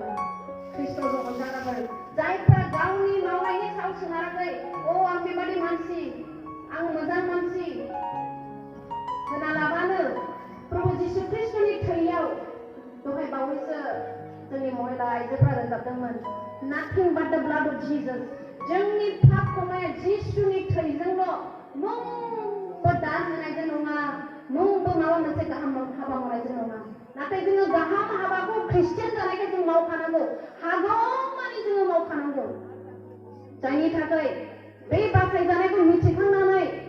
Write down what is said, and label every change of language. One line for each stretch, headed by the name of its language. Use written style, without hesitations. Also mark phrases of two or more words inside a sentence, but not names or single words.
Bodo: ख्रिस्ट'जों अनजाग्राफोर जायफ्रा गावनि मावनायनि सायाव सोनाराखै, आं बेबादि मानसि, आं मोजां मानसि होना लाबानो प्रभु जिसु ख्रिस्टनि थैयाव, दहाय बावैसो जोंनि महिला आइजोफ्रा रोजाबदोंमोन
English: Nothing but the blood of Jesus
Bodo: जोंनि पाप खमाया जिसुनि थैजोंल' मुंबो दान होनायजों नङा मुंबो माबा मोनसे गाहाम हाबा मावनायजों नङा नाथाय जोङो गाहाम हाबाखौ ख्रिस्टियान जानायखाय जों मावखानांगौ हागौमानि जोङो मावखानांगौ जायनि थाखाय बे बासायजानायखौ मिथिखांनानै